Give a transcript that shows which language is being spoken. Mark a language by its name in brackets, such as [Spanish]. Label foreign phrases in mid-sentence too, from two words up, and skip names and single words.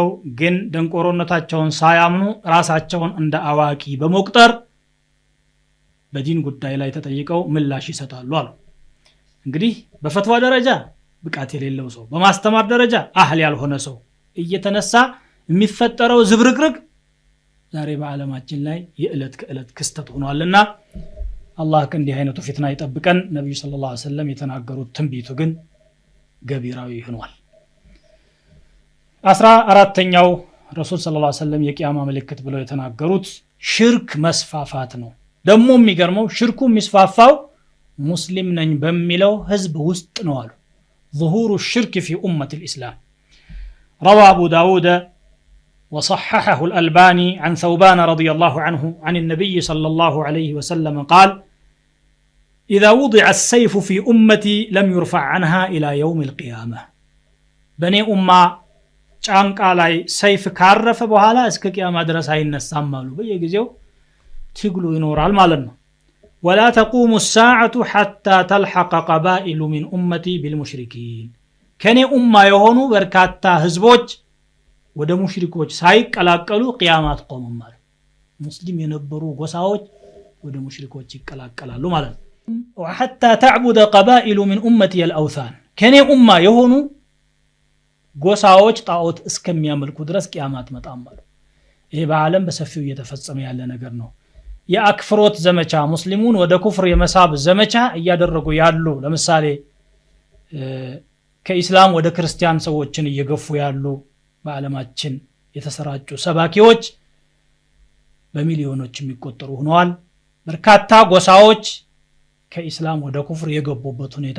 [Amharic] ግን ደንቆሮነታቸውን ሳያምኑ ራሳቸውን እንደ አዋቂ በመቁጠር በዲን ጉዳይ ላይ ተጠይቀው ምላሽ ይሰጣሉ አሉ እንግዲህ በፈትዋ ደረጃ ብቃት የሌለው ሰው በማስተማር ደረጃ አህል ያልሆነ ሰው እየተነሳ የሚፈጠረው ዝብርቅርቅ ዛሬ በዓለማችን ላይ የዕለት ከዕለት ክስተት ሆኗልና አላህ ከእንዲህ አይነቱ ፊትና ይጠብቀን ነብዩ [Arabic] صلى الله عليه وسلم [Amharic] የተናገሩት ትንቢቱ ግን ገቢራዊ ሆኗል 14ኛው ረሱል [Arabic] صلى الله عليه وسلم [Amharic] የቂያማ ምልክት ብለው የተናገሩት ሽርክ መስፋፋት ነው ደግሞ የሚገርመው ሽርኩ የሚስፋፋው ሙስሊም ነኝ በሚለው ህዝብ ውስጥ ነው አሉ [Arabic] ظهور الشرك في أمة الإسلام روى أبو داود وصححه الألباني عن ثوبان رضي الله عنه عن النبي صلى الله عليه وسلم قال إذا وضع السيف في أمتي لم يرفع عنها إلى يوم القيامة بني أمة [Amharic] ጫንቃ ላይ ሰይፍ ካረፈ በኋላ እስከ ቂያማ ድረስ አይነሳማሉ በየጊዜው ትግሉ ይኖራል ማለት ነው [Arabic] ولا تقوم الساعة حتى تلحق قبائل من أمتي بالمشركين [Amharic] ከኔ ኡማ የሆኑ በርካታ ህዝቦች ወደ ሙሽሪኮች ሳይቀላቀሉ ቂያማት ቆመም ማለት ሙስሊም የነበሩ ጎሳዎች ወደ ሙሽሪኮች ይቀላቀላሉ ማለት ነው [Arabic] وحتى تعبد قبائل من أمتي الأوثان [Amharic] ከኔ ኡማ የሆኑ ጎሳዎች ጣዖት እስከሚያመልኩ ድረስ ቂያማት መጣም ማለት ይሄ በዓለም በሰፊው እየተፈጸመ ያለ ነገር ነው የአክፍሮት ዘመቻ ሙስሊሙን ወደ ኩፍር የመሳብ ዘመቻ እያደረጉ ያሉ ለምሳሌ ከኢስላም ወደ ክርስቲያን ሰዎችን እየገፉ ያሉ በዓለማችን የተሰራጩ ሰባኪዎች በሚሊዮኖች የሚቆጠሩ ሆነዋል በርካታ ጎሳዎች ከኢስላም ወደ ኩፍር የገቡበት ሁኔታ